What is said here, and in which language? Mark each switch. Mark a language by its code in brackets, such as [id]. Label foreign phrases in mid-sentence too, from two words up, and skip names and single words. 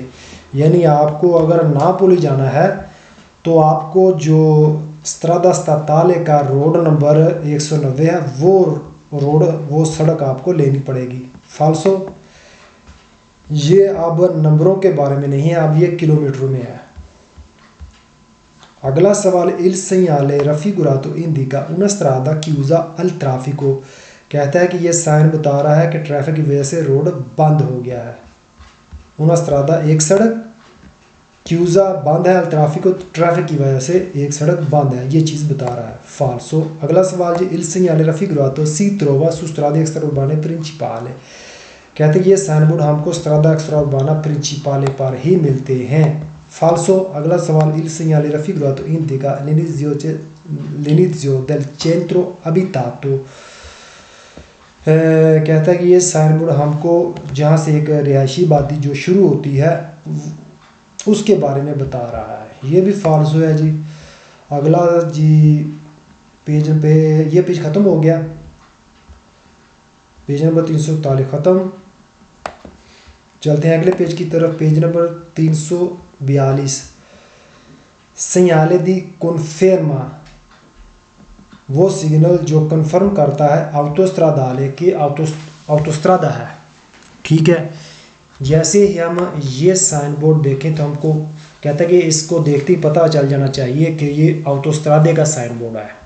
[hi] यानी आपको अगर नापोली जाना है तो आपको जो [it] strada statale [hi] का [en] road number [hi] 190 है वो सड़क आपको लेनी पड़ेगी। फाल्सो। ये अब नंबरों के बारे में नहीं है, अब ये किलोमीटर में है। अगला सवाल [it] il segnale raffigurato indica una strada chiusa al traffico, [hi] कहता है कि ये साइन बता रहा है कि ट्रैफिक की वजह से रोड बंद हो गया है। [it] una strada [hi] एक सड़क, chiusa बंद है, [it] al traffico [hi] ट्रैफिक की वजह से एक सड़क बंद है, ये चीज़ बता रहा है। फाल्सो। अगला सवाल जी [it] इल segnale raffigurato si trova su strade extraurbane principale, [hi] कहते हैं कि ये [en] sign board [hi] हमको [it] strada extraurbana principale [hi] पर ही मिलते हैं। फाल्सो। अगला सवाल [it] इल segnale raffigurato indica l'inizio del centro abitato, [hi] कहता है कि ये [en] sign board [hi] हमको जहाँ से एक रिहायशी आबादी जो शुरू होती है उसके बारे में बता रहा है, ये भी फाल्सो है जी। अगला जी पेज पे ये पेज ख़त्म हो गया, [en] page number [hi] 341 ख़त्म। चलते हैं अगले पेज की तरफ, [en] page number [hi] 342 [it] segnale di conferma, [hi] वो सिग्नल जो कंफर्म करता है ऑटोस्ट्रादाले कि ऑटोस्ट्रादा है। ठीक है। जैसे ही हम ये [en] sign board [hi] देखें तो हमको कहता है कि इसको देखते ही पता चल जाना चाहिए कि ये ऑटोस्ट्रादे का साइन बोर्ड है।